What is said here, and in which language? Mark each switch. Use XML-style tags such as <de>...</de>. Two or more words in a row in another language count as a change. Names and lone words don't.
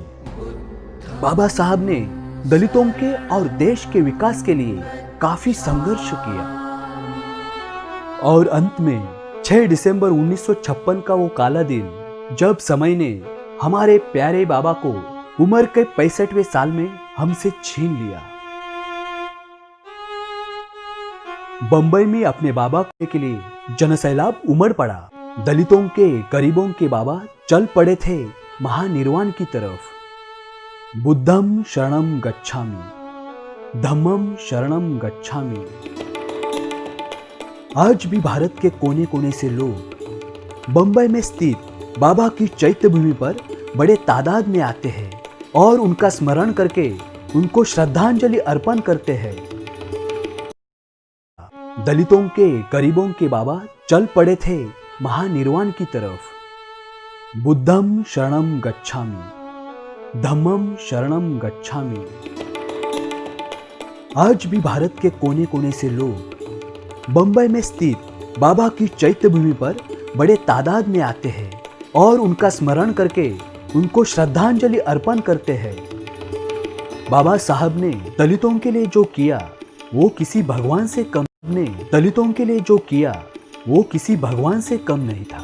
<hi>बाबा साहब ने दलितों के और देश के विकास के लिए काफी संघर्ष किया और अंत में 6 दिसंबर 1956 का वो काला दिन जब समय ने हमारे प्यारे बाबा को उम्र के 65वें साल में हमसे छीन लिया। बंबई में अपने बाबा के लिए जनसैलाब उमड़ पड़ा। दलितों के गरीबों के बाबा चल पड़े थे महानिर्वाण की तरफ।</hi> <pi>बुद्धम शरणम गच्छामि, धम्मम शरणम गच्छामि।</pi> <hi>आज भी भारत के कोने कोने से लोग बंबई में स्थित बाबा की चैत्य भूमि पर बड़े तादाद में आते हैं और उनका स्मरण करके उनको श्रद्धांजलि अर्पण करते हैं। दलितों के गरीबों के बाबा चल पड़े थे महानिर्वाण की तरफ।</hi> <pi>बुद्धम शरणम गच्छामि, धम्मम शरणम गच्छामि।</pi> <hi>आज भी भारत के कोने कोने से लोग बंबई में स्थित बाबा की चैत्य भूमि पर बड़े तादाद में आते हैं और उनका स्मरण करके उनको श्रद्धांजलि अर्पण करते हैं। बाबा साहब ने दलितों के लिए जो किया वो किसी भगवान से कम नहीं था।</hi>